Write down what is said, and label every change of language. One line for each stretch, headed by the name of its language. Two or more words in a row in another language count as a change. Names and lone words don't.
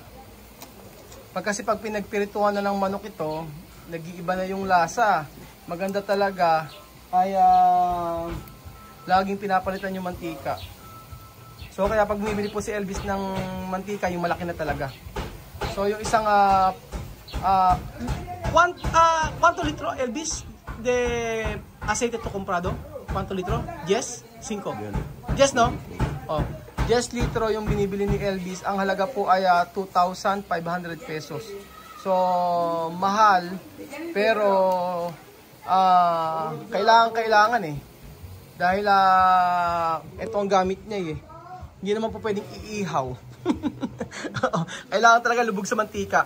Filipino: Kasi pag pinagpirituhan na ng manok ito, nag-iiba na yung lasa. Maganda talaga, kaya laging pinapalitan yung mantika. So kaya pag bumibili po si Elvis ng mantika, yung malaki na talaga. So yung isang
Spanish: ¿cuánto litro, Elvis, de aceite to comprado? ¿Cuánto litro? 10? 5?
Filipino: 10, no? Oh, 10 litro yung binibili ni Elvis. Ang halaga po ay 2,500 pesos. So, mahal. Pero, kailangan eh. Dahil, ito ang gamit niya eh. Hindi naman po pwedeng iihaw. Kailangan talaga lubog sa mantika.